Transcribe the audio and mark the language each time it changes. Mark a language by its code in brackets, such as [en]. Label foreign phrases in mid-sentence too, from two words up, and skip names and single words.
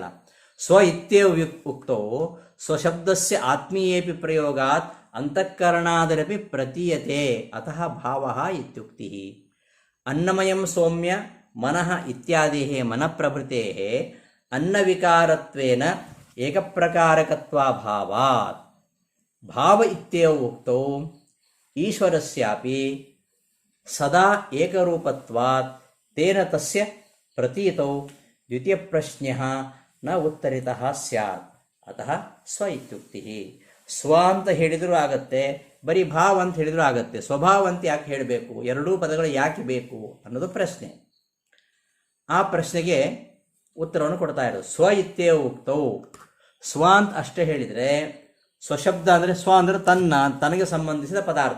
[sa] ಸ್ವ ಇತ್ಯೇವ ಉಕ್ತವು ಸ್ವಶಬ್ದಸ್ಯ ಆತ್ಮೀಯೇಪಿ ಪ್ರಯೋಗಾತ್ ಅಂತಃಕರಣಾದರಪಿ ಪ್ರತೀಯತೆ ಅತಃ ಭಾವ ಇತ್ಯುಕ್ತಿ. ಅನ್ನಮಯಂ ಸೌಮ್ಯ ಮನಃ ಇತ್ಯಾದಿ ಮನಃಪ್ರಭೃತೆ ಅನ್ನವಿಕಾರತ್ವೇನ ಏಕಪ್ರಕಾರಕತ್ವಾಭಾವಾತ್. ಭಾವ ಇತ್ಯೇವ ಉಕ್ತೌ ಈಶ್ವರಸ್ಯಾಪಿ ಸದಾ ಏಕರೂಪತ್ವಾತ್ ತೇನ ತಸ್ಯ ಪ್ರತೀತೌ ದ್ವಿತೀಯ ಪ್ರಶ್ನ್ಯಃ ನ ಉತ್ತರಿತಃ ಸ್ಯಾತ್ ಅತಃ ಸ್ವ ಇತ್ಯುಕ್ತಿ. [kn] ಸ್ವ ಅಂತ ಹೇಳಿದರೂ ಆಗತ್ತೆ, ಬರೀ ಭಾವ ಅಂತ ಹೇಳಿದರೂ ಆಗತ್ತೆ. ಸ್ವಭಾವ ಅಂತ ಯಾಕೆ ಹೇಳಬೇಕು? ಎರಡೂ ಪದಗಳು ಯಾಕೆ ಬೇಕು ಅನ್ನೋದು ಪ್ರಶ್ನೆ. ಆ ಪ್ರಶ್ನೆಗೆ ಉತ್ತರವನ್ನು ಕೊಡ್ತಾ ಇರೋದು. [sa] ಸ್ವ ಇತ್ಯೇವ ಉಕ್ತವು [kn] ಸ್ವ ಅಂತ ಅಷ್ಟೇ ಹೇಳಿದರೆ, ಸ್ವಶಬ್ದ ಅಂದರೆ ಸ್ವ ಅಂದರೆ ತನಗೆ ಸಂಬಂಧಿಸಿದ ಪದಾರ್ಥ.